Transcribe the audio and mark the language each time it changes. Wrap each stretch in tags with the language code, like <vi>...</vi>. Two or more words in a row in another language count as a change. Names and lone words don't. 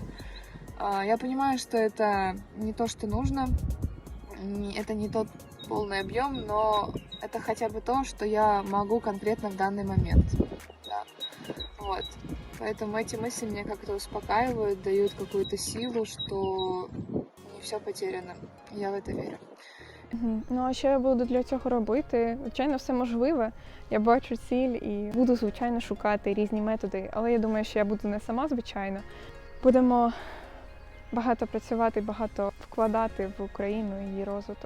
<ru>Я понимаю, что это не то, что нужно, это не тот полный объем, но это хотя бы то, что я могу конкретно в данный момент. Да. Вот. Поэтому эти мысли меня как-то успокаивают, дают какую-то силу, что не все потеряно. Я в это верю.</ru> <uk>Ну, а що я буду для цього робити? Звичайно, все можливе. Я бачу ціль і буду, звичайно, шукати різні методи. Але я думаю, що я буду не сама, звичайно. Будемо багато працювати, багато вкладати в Україну і її розвиток.</uk>